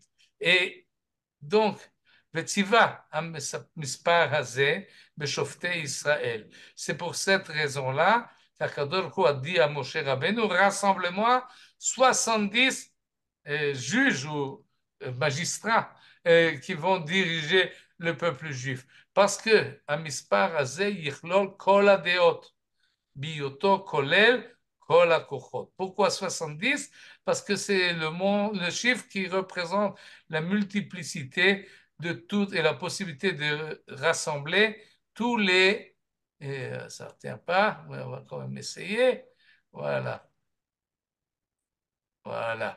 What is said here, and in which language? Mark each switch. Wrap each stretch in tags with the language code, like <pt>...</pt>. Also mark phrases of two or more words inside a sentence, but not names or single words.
<fr>Et donc, c'est pour cette raison-là qu'Akadosh Baruch Hu a dit à Moshe Rabbeinu, rassemble-moi 70 juges ou magistrats qui vont diriger le peuple juif.</fr> <he>Parce que המספר הזה יכלול כל הדעות, בהיותו כולל כל הכוחות.</he> <fr>Pourquoi 70? Parce que c'est le chiffre qui représente la multiplicité de toutes et la possibilité de rassembler tous les... ça ne retient pas, mais on va quand même essayer. Voilà. Voilà.</fr>